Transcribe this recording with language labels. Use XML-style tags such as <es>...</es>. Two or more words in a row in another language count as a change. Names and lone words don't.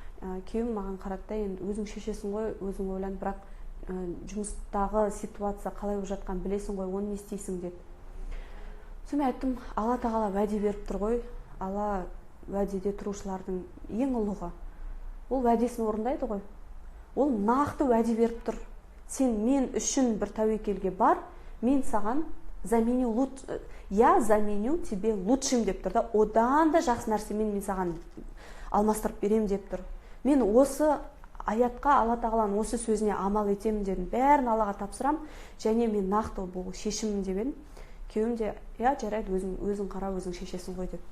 <kk>Күйеуім маған қарады да, енді өзің шешесің ғой, өзің ойлан, бірақ жұмыстағы ситуация қалай болып жатқанын білесің ғой, оны не істейсің деді. Сонымен айттым, Алла тағала уәде беріп тұр ғой, Алла уәдеде тұрушылардың ең ұлығы. Ол уәдесін орындайды ғой. Ол нақты уәде беріп тұр. Сен мен үшін бір тәуекелге бар, мен саған</kk> <ru>я заменю тебе лучшим</ru> <kk>деп тұр да, одан да жақсы нәрсемен мен саған алмастырып берем деп тұр. Мен осы аятқа, Алла тағаланың осы сөзіне амал етемін дедім. Бәрін Аллаға тапсырам, және мен нақты бұл шешімім деп едім. Күйеуім де, жарайды, өзің қара, өзің шешесің ғой деп.</kk>